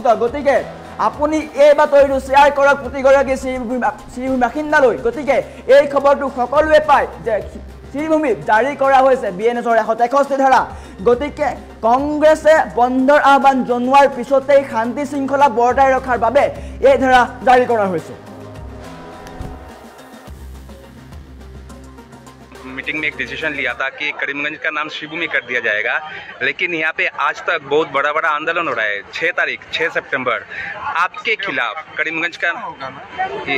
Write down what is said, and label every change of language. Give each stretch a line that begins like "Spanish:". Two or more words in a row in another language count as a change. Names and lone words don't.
Assamese: গতিকে আপুনি এই বাতৰিটো শ্বেয়াৰ কৰক প্ৰতিগৰাকী শ্ৰীভূমি বাসিন্দালৈ। গতিকে এই খবৰটো সকলোৱে পায় যে শ্ৰীভূমিত জাৰি কৰা হৈছে BNSৰ 163 ধাৰা। গতিকে কংগ্ৰেছে বন্ধৰ আহ্বান জনোৱাৰ পিছতেই শান্তি শৃংখলা বৰ্তাই ৰখাৰ বাবে এই ধাৰা জাৰি কৰা হৈছে।
Hindi: मीटिंग में एक डिसीजन लिया था कि करीमगंज का नाम श्रीभूमि कर दिया जाएगा, लेकिन यहाँ पे आज तक बहुत बड़ा आंदोलन हो रहा है। 6 सितंबर आपके खिलाफ करीमगंज का ये